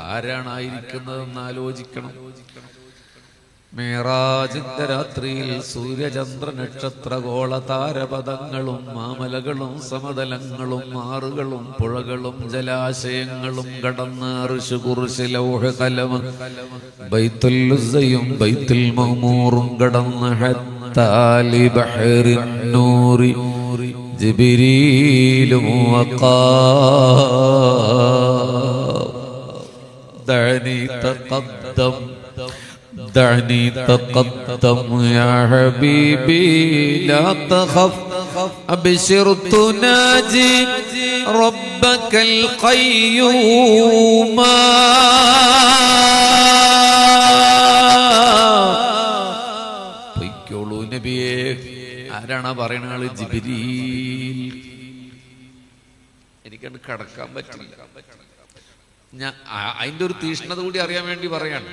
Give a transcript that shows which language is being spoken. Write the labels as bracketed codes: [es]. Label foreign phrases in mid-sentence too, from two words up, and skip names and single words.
[ml] ആരാണായിരിക്കുന്നതെന്ന് ആലോചിക്കണം. മേറാജിന്റെ രാത്രിയിൽ സൂര്യചന്ദ്ര നക്ഷത്ര ഗോള താരപഥങ്ങളും മാമലകളും സമതലങ്ങളും ആറുകളും പുഴകളും ജലാശയങ്ങളും കടന്ന് [ar] عرش كرسي لوح قلم [ml] ബൈത്തുൽ ഉസ്സയും ബൈത്തുൽ മഅ്മൂറും കടന്ന് [ar] حتى لي بحر نوري [ml] ജിബ്രീലും [ar] دعني تقدم دعني تقدم يا حبيبي لا تخف أبشر تناجي ربك القيوم [ml] പൊയ്ക്കോളൂ നബിയേ. ആരാണ് പറയണ ആള്? ജിബ്രീൽ. എനിക്കത് കടക്കാൻ പറ്റില്ല. ഞാൻ അതിന്റെ ഒരു തീഷ്ണത കൂടി അറിയാൻ വേണ്ടി പറയാണ്.